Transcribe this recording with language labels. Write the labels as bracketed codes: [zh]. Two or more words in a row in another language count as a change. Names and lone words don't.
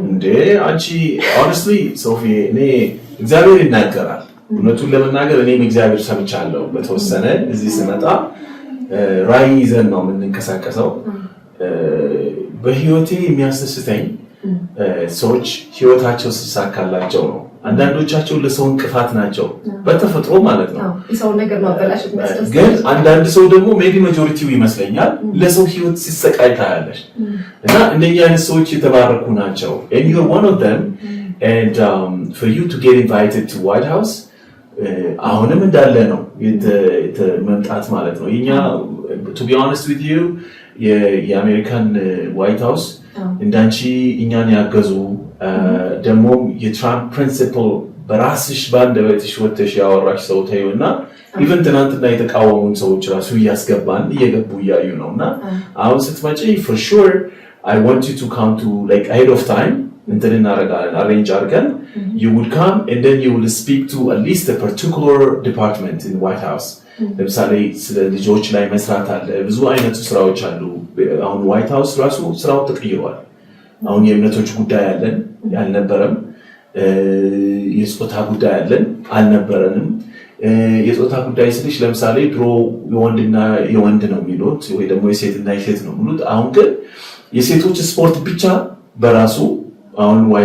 [am] እንዴ አንቺ honestly ሶፊ እኔ እግዚአብሔር ይናገራል። እውነቱን ለመናገር እኔም እግዚአብሔር ሰምቻለሁ። በተወሰነ እዚህ ስመጣ ራዕይ ይዘን ነው የምንንቀሳቀሰው። በህይወቴ የሚያስደስተኝ ሰዎች ህይወታቸው ሲሳካላቸው ነው አንዳንዶቻቸው ለሰው እንቅፋት ናቸው በተፈጥሮ ማለት ነው የሰው ነገር ማበላሸት መስጠት ግን አንዳንድ ሰው ደግሞ [en] maybe majority [am] ይመስለኛል ለሰው ህይወት ሲሰቃይ ታያለሽ እና እንደኛ አይነት ሰዎች የተባረኩ ናቸው [en] and you're one of them and for you to get invited to White House [am] አሁንም እንዳለ ነው መምጣት ማለት ነው የኛ [en] to be honest with you [am] የአሜሪካን ዋይት ሃውስ እንዳንቺ እኛን ያገዙ ደግሞ የትራምፕ ፕሪንሲፕል በራስሽ ባንደበትሽ ወጥተሽ ያወራሽ ሰው ታዩና ኢቭን ትናንትና የተቃወሙን ሰዎች ራሱ እያስገባን እየገቡ እያዩ ነውና አሁን ስትመጪ [en] for sure I want you to come to like ahead of time [am] እንትን እናደርጋለን arrange አድርገን [en] you would come and then you will speak to at least a particular department in White House [am] ለምሳሌ ስለ ልጆች ላይ መስራት አለ ብዙ አይነት ስራዎች አሉ አሁን ዋይት ሃውስ ራሱ ስራው ተቀይሯል አሁን የእምነቶች ጉዳይ አለን ያልነበረም የጾታ ጉዳይ አለን አልነበረንም የጾታ ጉዳይ ስልሽ ለምሳሌ ድሮ የወንድና የወንድ ነው የሚሉት ወይ ደግሞ የሴትና የሴት ነው የሚሉት አሁን ግን የሴቶች ስፖርት ብቻ በራሱ አሁን ዋይት